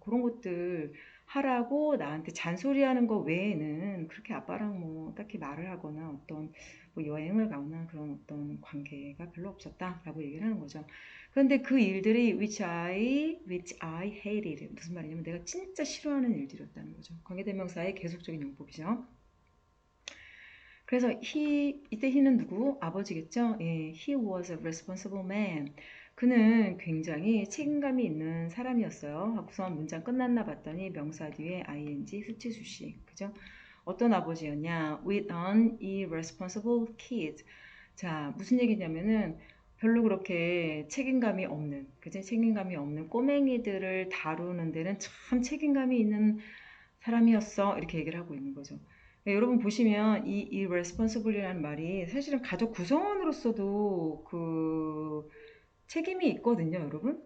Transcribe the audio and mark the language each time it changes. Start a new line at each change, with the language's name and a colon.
Korean: 그런 것들 하라고 나한테 잔소리하는 거 외에는 그렇게 아빠랑 뭐 딱히 말을 하거나 어떤 뭐 여행을 가거나 그런 어떤 관계가 별로 없었다라고 얘기를 하는 거죠. 그런데 그 일들이
English: which I hated
Korean: 무슨 말이냐면 내가 진짜 싫어하는 일들이었다는 거죠. 관계대명사의 계속적인 용법이죠. 그래서 이때 he는 누구? 아버지겠죠?
English: 예, he was a responsible man.
Korean: 그는 굉장히 책임감이 있는 사람이었어요. 하고서 문장 끝났나 봤더니 명사 뒤에 ing 수치수식. 그죠? 어떤 아버지였냐?
English: With an irresponsible kid.
Korean: 자, 무슨 얘기냐면은 별로 그렇게 책임감이 없는, 그죠? 책임감이 없는 꼬맹이들을 다루는 데는 참 책임감이 있는 사람이었어. 이렇게 얘기를 하고 있는 거죠. 네, 여러분 보시면 이 irresponsible이라는 말이 사실은 가족 구성원으로서도 그 책임이 있거든요, 여러분.